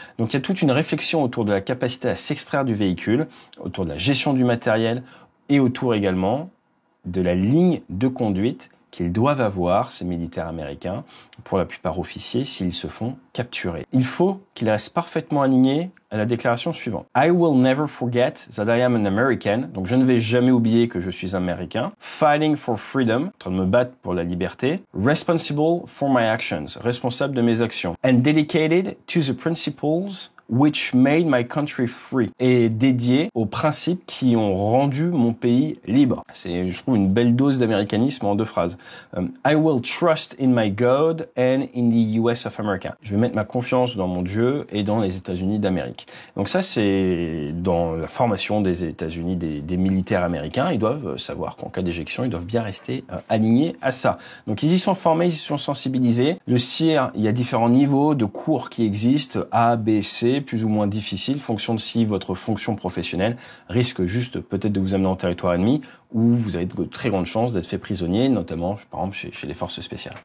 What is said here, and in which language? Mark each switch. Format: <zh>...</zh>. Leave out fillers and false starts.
<fr>Donc il y a toute une réflexion autour de la capacité à s'extraire du véhicule, autour de la gestion du matériel et autour également de la ligne de conduite qu'ils doivent avoir, ces militaires américains, pour la plupart officiers, s'ils se font capturer. Il faut qu'ils restent parfaitement alignés à la déclaration suivante.</fr> <en>I will never forget that I am an American.</en> <fr>Donc je ne vais jamais oublier que je suis américain.</fr> <en>Fighting for freedom,</en> <fr>en train de me battre pour la liberté.</fr> <en>Responsible for my actions,</en> <fr>responsable de mes actions. And dedicated to the principles which made my country free, et dédié aux principes qui ont rendu mon pays libre. C'est, je trouve, une belle dose d'américanisme en 2 phrases.</fr> <en>I will trust in my God and in the US of America.</en> <fr>Je vais mettre ma confiance dans mon Dieu et dans les États-Unis d'Amérique. Donc ça, c'est dans la formation des États-Unis, des militaires américains. Ils doivent savoir qu'en cas d'éjection, ils doivent bien rester alignés à ça. Donc ils y sont formés, ils y sont sensibilisés. Le CIR, il y a différents niveaux de cours qui existent, A, B, C, plus ou moins difficile, fonction de si votre fonction professionnelle risque juste peut-être de vous amener en territoire ennemi, ou vous avez de très grandes chances d'être fait prisonnier, notamment par exemple chez les forces spéciales.</fr>